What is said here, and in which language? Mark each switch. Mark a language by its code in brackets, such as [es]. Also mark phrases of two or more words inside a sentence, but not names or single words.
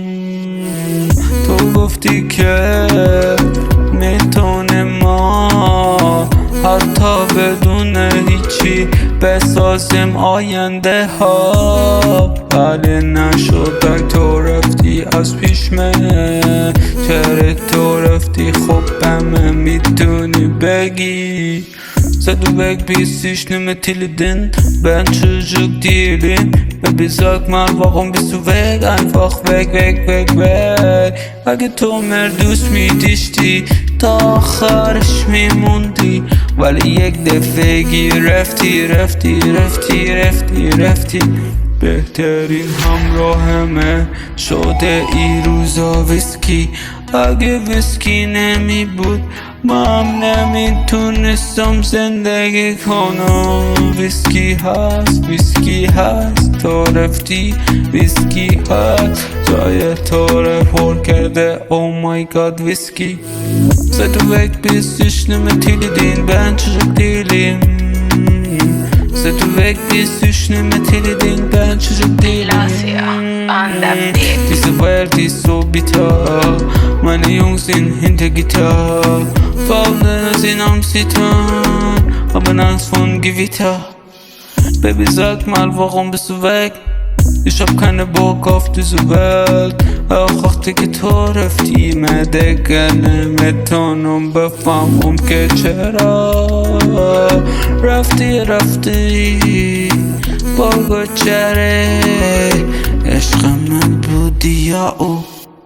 [fa] تو گفتی که میتونه ما حتی بدون هیچی بسازیم آینده ها، ولی نشد. تو رفتی از پیش من، چرا تو رفتی؟ خب من میتونی بگی [de] Seit du weg bist, ich nehme Tilidin. [tr] Ben çocuk değilim [de] Baby sag mal, warum bist du weg? Einfach weg [fa] اگه تو دوست می‌داشتی تا آخرش میموندی، ولی یک دفعگی رفتی بهترین همراهمه شده این روزا ویسکی. اگه ویسکی نمی بود من نمیتونستم زندگی کنم. ویسکی هست تو رفتی، ویسکی هست جای تو رو پر کرده. [en] Oh my god ویسکی. [de] Seit du weg bist, ich nehme Tilidin, [tr] ben çocuk değilim. [de] Seit du weg bist, ich nehme Tilidin, [tr] ben çocuk değilim. [de] Diese Welt ist so bitter, meine Jungs sind hinter Gitter. Freunde sind am Zittern, haben Angst von Gewitter. Baby sag mal, warum bist du weg? Ich hab keine Bock auf diese Welt. [fa] auch وقتی که تو رفتی من دیگه نمیتونم بفهمم که چرا رفتی بگو چرا عشق من بودی یا او